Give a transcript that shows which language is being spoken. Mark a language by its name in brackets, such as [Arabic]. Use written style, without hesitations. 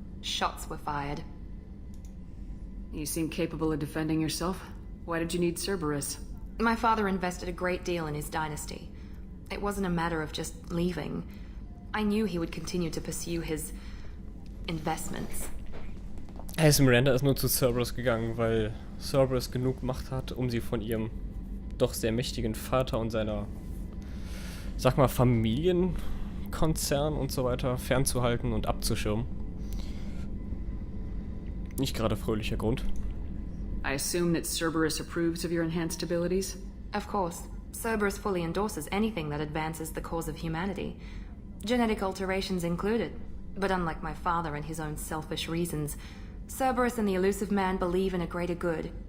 [English] Shots were fired. You seem capable of defending yourself. Why did you need Cerberus? My father invested a great deal in his dynasty. It wasn't a matter of just leaving. I knew he would continue to pursue his investments. [German] Miranda ist nur zu Cerberus gegangen, weil Cerberus genug Macht hat, um sie von ihrem doch sehr mächtigen Vater und seiner, sag mal, Familienkonzern und so weiter fernzuhalten und abzuschirmen. Nicht gerade fröhlicher Grund. [English] I assume that Cerberus approves of your enhanced abilities? Of course. Cerberus fully endorses anything that advances the cause of humanity. Genetic alterations included. But unlike my father and his own selfish reasons, Cerberus and the Elusive Man believe in a greater good.